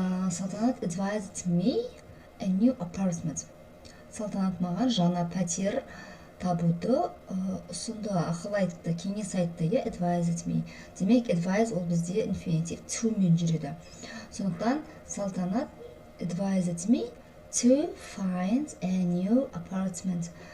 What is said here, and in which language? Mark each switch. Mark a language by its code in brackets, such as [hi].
[en] Салтанат advised me a new apartment. [kk] Салтанат маған жаңа пәтер табуды ұсынды, ақыл айтты, кеңес айтты. [en] Advised me. [kk] Демек, advise ол бізде инфинитив to мен жүреді. [en] Сондықтан Салтанат advised me to find a new apartment.